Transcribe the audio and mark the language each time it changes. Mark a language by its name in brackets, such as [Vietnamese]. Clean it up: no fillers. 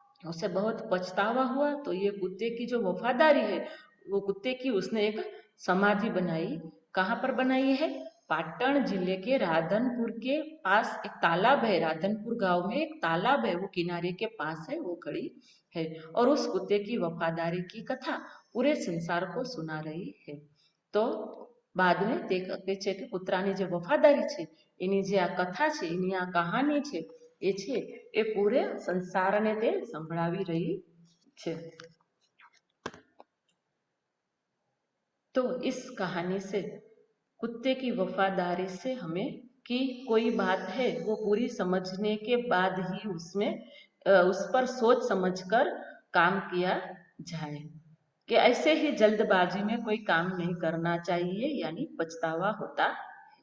[Hindi] उसे बहुत पछतावा हुआ, तो ये कुत्ते की जो वफादारी है वो कुत्ते की उसने एक समाधि बनाई। कहाँ पर बनाई है? पाटन जिले के राधनपुर के पास एक तालाब है, राधनपुर गांव में एक तालाब है, वो किनारे के पास है, वो खड़ी है और उस कुत्ते की वफादारी की कथा पूरे संसार को सुना रही है। [Gujarati] तो બાદને તે કહે છે કે કૂતરાની જે વફાદારી છે એની જે આ કથા છે, એની આ કહાની છે એ છે એ પૂરે સંસારને તે સંભળાવી રહી છે। [Hindi] तो इस कहानी से कुत्ते की वफादारी से हमें कि कोई बात है वो पूरी समझने के बाद ही उसमें उस पर सोच समझकर काम किया जाए, कि ऐसे ही जल्दबाजी में कोई काम नहीं करना चाहिए, यानी पछतावा होता